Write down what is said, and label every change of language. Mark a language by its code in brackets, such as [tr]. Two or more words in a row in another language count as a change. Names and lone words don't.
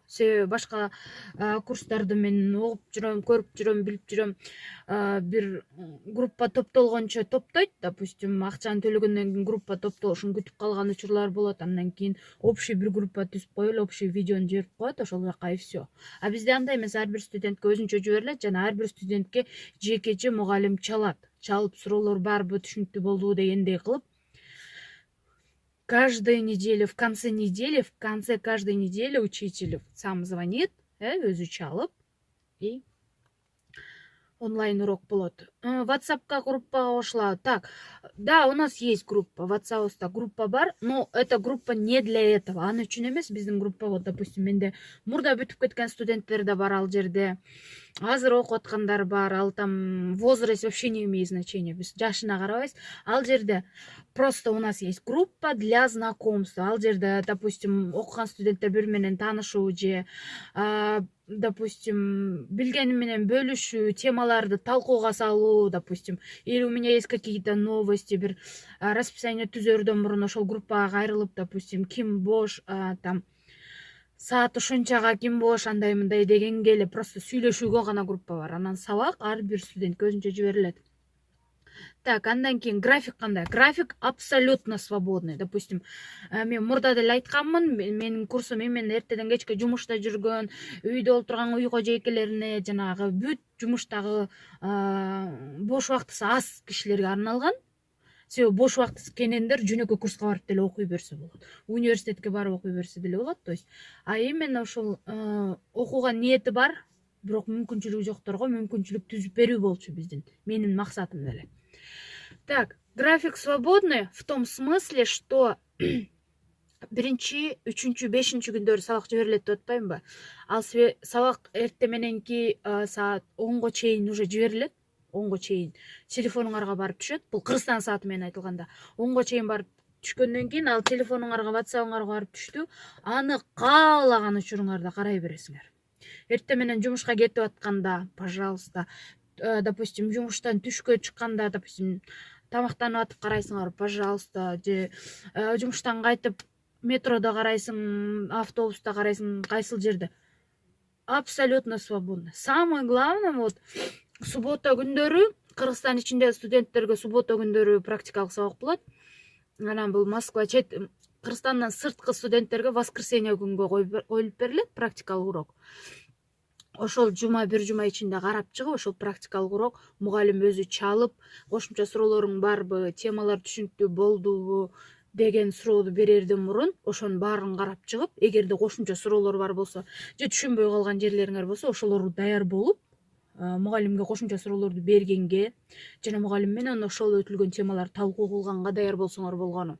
[ky] Себеби башка курстарды мен угуп жүрөм, көрүп жүрөм, билип жүрөм. Бир группа топтолгончо топтойт, допустим, акчаны төлөгөндөн кийин группа топтолушун күтүп калган учурлар болот. Андан кийин общий бир группа түзүп коюп эле общий видеону жиберип коет, ошол жака [ru] и все. [ky] Бизде андай эмес, ар бир студентке өзүнчө жиберилет жана ар бир студентке жекече мугалим чалып суроолор барбы, түшүнүктүү болдубу дегендей кылып, [ru] каждую неделю, в конце каждой недели учитель сам звонит, [ky] өзү чалып, и онлайн урок болот. WhatsApp'ка группага кошулабы. [ru] Так, да, у нас есть группа, [ky] WhatsApp'та группа бар, [ru] но эта группа не для этого. [ky] Аны үчүн эмес, биздин группа, [ru] вот, допустим, [ky] менде мурда бүтүп кеткен студенттер да бар ал жерде. Азыр окуп аткандар бар, ал [ru] там возраст вообще не имеет значения. [ky] Биз жашына карабайбыз. Ал жерде [ru] просто у нас есть группа для знакомства. [ky] Ал жерде, допустим, окуган студенттер бири менен таанышуу же, допустим, билгени менен бөлүшүү, темаларды талкууга салуу, [ru] допустим, или у меня есть какие-то новости, [ky] бир расписание түзөрдөн мурун ошол группага кайрылып, допустим, ким бош, там саат ушунчага ким бош, андай мындай дегенге эле просто сүйлөшүүгө гана группа бар. Анан сабак ар бир студентке өзүнчө жиберилет. Так, андан кийин график кандай? [ru] График абсолютно свободный. [ky] Допустим, мен мурда деле айтканмын, менин курсум именно эртеден кечке жумушта жүргөн, үйдө олтурган уйку жейкелерине, жанагы бүт жумуштагы бош убактысы аз кишилерге арналган. Себеби бош убактысы кенендер жөнөкөй курска барып деле окуй берсе болот. Университетке барып окуй берсе деле болот. То есть, именно ошол окууга ниети бар, бирок мүмкүнчүлүгү жокторго мүмкүнчүлүк түзүп берүү болчу биздин, менин максатым деле. [ru] Так, график свободный в том смысле, что [ky] биринчи, үчүнчү, бешинчи күндөрү сабак жиберилет деп атпаймынбы? Ал сабак эртең мененки саат 10го чейин уже жиберилет. 10го чейин телефонуңарга барып түшөт. Бул Кыргызстан сааты менен айтылганда. 10го чейин барып түшкөндөн кийин ал телефонуңарга, WhatsApp'ыңарга барып түштү. Аны каалаган учуруңарда карай бересиңер. Эртең менен жумушка кетип атканда, пожалуйста, допустим, жумуштан түшкө чыкканда, допустим, тамактанып атып карайсыңар, пожалуйста, же жумуштан кайтып метрода карайсың, автобуста карайсың, кайсыл жерде. [ru] Абсолютно свободно. Самое главное, вот суббота [ky] күндөрү, Кыргызстан ичинде студенттерге суббота күндөрү практикалык сабак болот. Анан бул Москва, Кыргызстандан сырткы студенттерге воскресенье күнгө коюлуп берилет практикалык урок. Ошол бир жума ичинде карап чыгып, ошол практикалык урок мугалим өзү чалып, кошумча суроолоруң барбы, темалар түшүнүктүү болдубу деген суроону берерден мурун ошонун баарын карап чыгып, эгерде кошумча суроолор бар болсо, же түшүнбөй калган жерлериңер болсо, ошолорду даяр болуп, мугалимге кошумча суроолорду бергенге жана мугалим менен ошол өтүлгөн темаларды талкуу кылганга даяр болсоңор болгону.